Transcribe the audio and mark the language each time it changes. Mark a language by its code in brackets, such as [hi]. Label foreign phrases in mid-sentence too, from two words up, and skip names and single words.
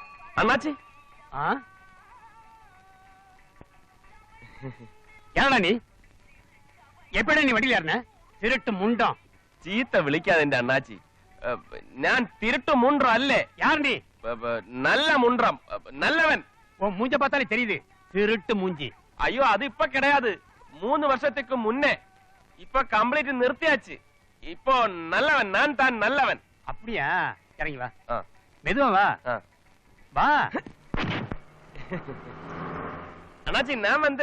[ta] அண்ணாச்சி ஏடா நீ எப்படா நீ வண்டியில ஏறின திருட்டு முண்டம் [ml] ചീത്ത വിളിക്കാതെ എന്റെ അണ്ണാച്ചി ഞാൻ [ta] திருட்டு முண்டம் [ml] അല്ലേ [ta] யார் நீ [ml] നല്ല മുണ്ട്രം നല്ലവൻ [ta] உன் மூஞ்ச பார்த்தாலே தெரியுது திருட்டு மூஞ்சி [ml] അയ്യോ അത് ഇപ്പൊ കിടയാത് 3 വർഷത്തേക്ക് മുന്നേ ഇപ്പൊ കംപ്ലീറ്റ് നിർത്തിയാச்சு ഇപ്പൊ നല്ലവൻ ഞാൻ താൻ നല്ലവൻ [ta] அப்படியா இறங்கி வா ആ, மெதுவா வா ആ. வா [ml] അണ്ണാച്ചി ഞാൻ വന്ന്